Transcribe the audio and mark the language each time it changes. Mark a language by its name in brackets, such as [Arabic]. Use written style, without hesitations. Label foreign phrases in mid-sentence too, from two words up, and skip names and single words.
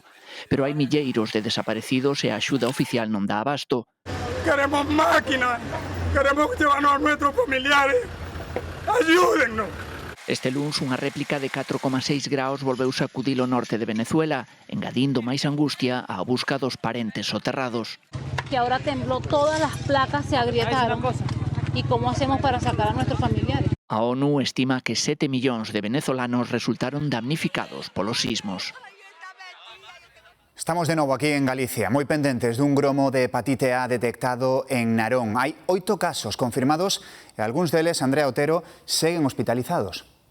[Galician] Pero hai milleiros de desaparecidos e a axuda oficial non dá abasto. [Spanish] Queremos máquinas, queremos llevarnos a nuestros familiares, Ayúdennos! [Galician] Este luns, unha réplica de 4,6 graus volveu sacudir o norte de Venezuela, engadindo máis angustia á busca dos parentes soterrados. [Spanish] Que ahora tembló, todas las placas se agrietaron. ¿Y cómo hacemos para sacar a nuestros familiares? [Galician] A ONU estima que 7 millóns de venezolanos resultaron damnificados polos sismos. Estamos de novo aquí en Galicia, moi pendentes dun gromo de hepatite A detectado en Narón. Hai 8 casos confirmados e algúns deles, Andrea Otero, seguen hospitalizados.